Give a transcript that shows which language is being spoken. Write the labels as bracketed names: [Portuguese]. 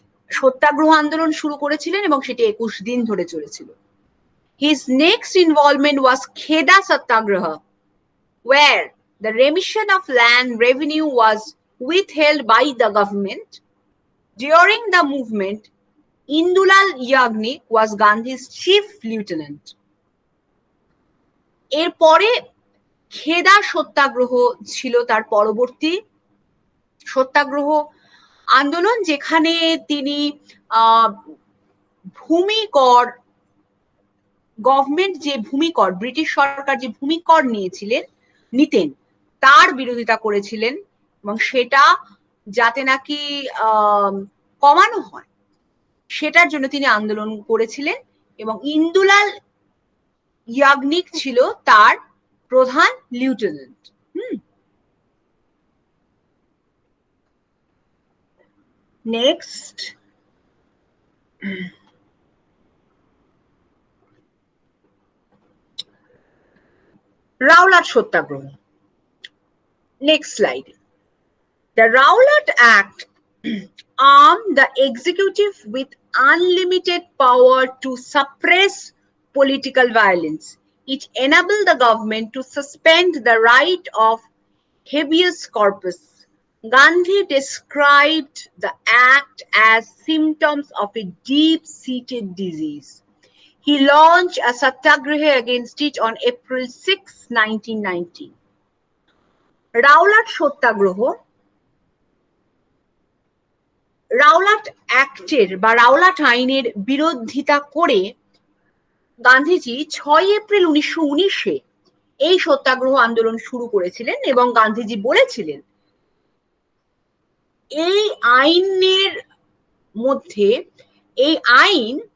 [Bangla] সত্যাগ্রহ আন্দোলন শুরু করেছিলেন এবং সেটি 21 দিন ধরে চলেছিল [English] His next involvement was Kheda Satyagraha, where the remission of land revenue was withheld by the government. During the movement, Indulal Yagnik was Gandhi's chief lieutenant. [Bangla] এরপরে খেদা সত্যাগ্রহ ছিল তার পরবর্তী সত্যাগ্রহ আন্দোলন যেখানে তিনি ভূমিকর গভর্নমেন্ট যে ভূমিকর ব্রিটিশ সরকার যে ভূমিকর নিতেন তার বিরোধিতা করেছিলেন এবং সেটা যাতে নাকি কমানো হয় সেটার জন্য তিনি আন্দোলন করেছিলেন এবং ইন্দুলাল ইয়াগনিক ছিল তার প্রধান lieutenant next Rowlatt Satyagraha. [English] Next slide. The Rowlatt Act armed the executive with unlimited power to suppress political violence. It enabled the government to suspend the right of habeas corpus. Gandhi described the act as symptoms of a deep-seated disease. He launched a satyagraha against it on April 6, 1990. [Bangla] Rowlatt satyagraha Rowlatt অ্যাক্টের বা Rowlatt আইনের বিরোধিতা করে Gandhiji 6 April 1919-এ এই সত্যাগ্রহ আন্দোলন শুরু করেছিলেন এবং গান্ধীজি বলেছিলেন এই আইনের মধ্যে এই আইন